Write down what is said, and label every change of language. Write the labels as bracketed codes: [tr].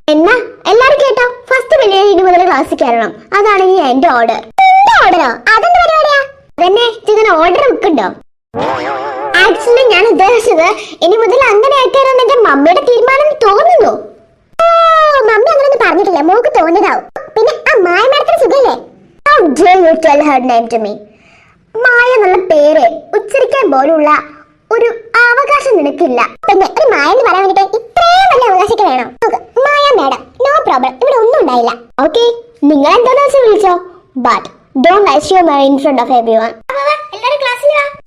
[ml] എന്നാ എല്ലാരും കേട്ടോ, ഫസ്റ്റ് ബെല്ല് കഴിഞ്ഞ് മുതൽ ക്ലാസ് കയറണം. അതാണ് ഈ എന്റെ ഓർഡർ. ഓർഡറോ? അതെന്താ പരിപാടിയാ? അതന്നെ, ഇങ്ങനെ ഓർഡർ വെക്കുണ്ടോ? ആക്ച്വലി ഞാൻ ഉദ്ദേശിച്ചത് ഇനി മുതൽ അങ്ങനെ ആയിട്ടാണ് എന്റെ മമ്മിയുടെ തീരുമാനം തോന്നുന്നു. മമ്മി അങ്ങനൊന്നും പറഞ്ഞിട്ടില്ല, മോക്ക് തോന്നിയതാവും. പിന്നെ ആ മായ മാഡത്തിന് സുഖല്ലേ? [en] How dare you tell her name to me? [ml] മായ എന്നുള്ള പേര് ഉച്ചരിക്കാൻ പോലുള്ള ഒരു അവകാശം നിനക്കില്ല. പിന്നെ ഒരു മായ എന്ന് പറയാൻ വേണ്ടിട്ട് ഇത്രയും വലിയ അവകാശമൊക്കെ വേണം? മായ മാഡം, നോ പ്രോബ്ലം, ഇവിടെ ഒന്നും ഉണ്ടായില്ല. ഓക്കെ, നിങ്ങൾ എന്താന്ന് വെച്ചാൽ വിളിച്ചോ, [en] But don't assume in front of everyone. [ml] എല്ലാവരും ക്ലാസ്സിൽ വാ.